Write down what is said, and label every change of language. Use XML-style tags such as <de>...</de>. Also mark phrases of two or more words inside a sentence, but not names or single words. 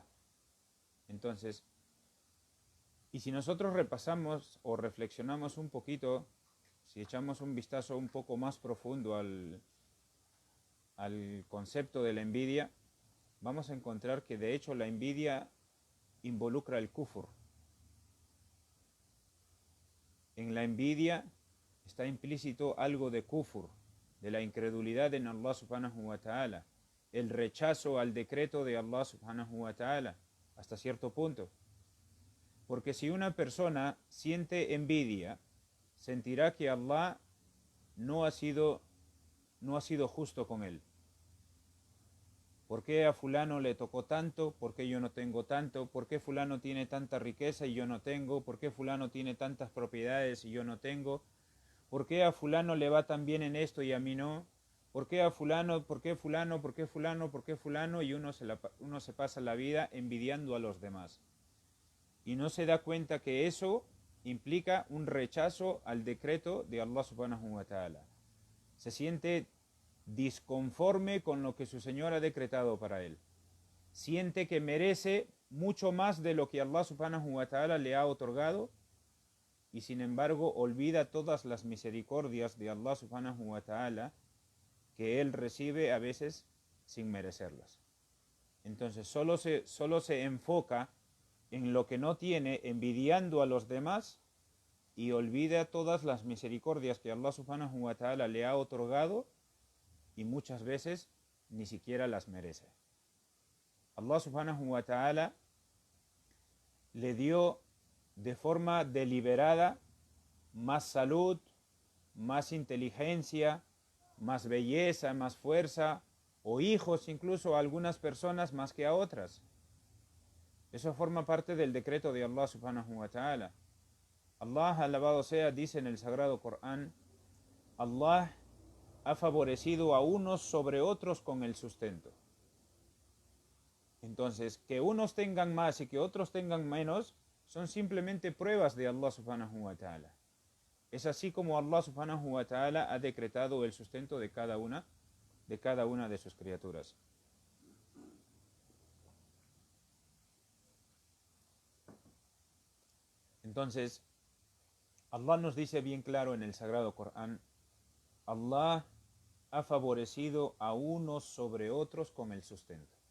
<es>Entonces, y si nosotros repasamos o reflexionamos un poquito, si echamos un vistazo un poco más profundo al concepto de la envidia, vamos a encontrar que de hecho la envidia involucra el kufr. en la envidia está implícito algo de kufur, de la incredulidad en Allah</es> <ar>سبحانه وتعالى,</ar> <es>el rechazo al decreto de Allah</es> <ar>سبحانه وتعالى,</ar> <es>hasta cierto punto. Porque si una persona siente envidia, sentirá que Allah no ha sido justo con él. ¿Por qué a fulano le tocó tanto? ¿Por qué yo no tengo tanto? ¿Por qué fulano tiene tanta riqueza y yo no tengo? ¿Por qué fulano tiene tantas propiedades y yo no tengo? ¿Por qué a fulano le va tan bien en esto y a mí no? ¿Por qué a fulano? ¿Por qué fulano? ¿Por qué fulano? ¿Por qué fulano? Y uno se pasa la vida envidiando a los demás. Y no se da cuenta que eso implica un rechazo al decreto de Allah</es> <ar>سبحانه وتعالى.</ar> <es>Se siente disconforme con lo que su Señor ha decretado para él. Siente que merece mucho más de lo que Allah</es> <ar>سبحانه وتعالى</ar> <es>le ha otorgado y sin embargo olvida todas las misericordias de Allah</es> <ar>سبحانه وتعالى</ar> <es>que él recibe a veces sin merecerlas. Entonces solo se enfoca en lo que no tiene, envidiando a los demás, y olvida todas las misericordias que Allah</es> <ar>سبحانه وتعالى</ar> <es>le ha otorgado y muchas veces ni siquiera las merece. Allah</es> <ar>سبحانه وتعالى</ar> <es>le dio de forma deliberada más salud, más inteligencia, más belleza, más fuerza, o hijos incluso a algunas personas más que a otras. Eso forma parte del decreto de Allah</es> <ar>سبحانه وتعالى.</ar> <es>Allah, alabado sea, dice en el Sagrado Corán: Allah ha favorecido a unos sobre otros con el sustento. Entonces, que unos tengan más y que otros tengan menos son simplemente pruebas de Allah</es> <ar>سبحانه وتعالى.</ar> <es>Es así como Allah</es> <ar>سبحانه وتعالى</ar> <es>ha decretado el sustento de cada una de sus criaturas. Entonces, Allah nos dice bien claro en el Sagrado Corán: Allah ha favorecido a unos sobre otros con el sustento.</es>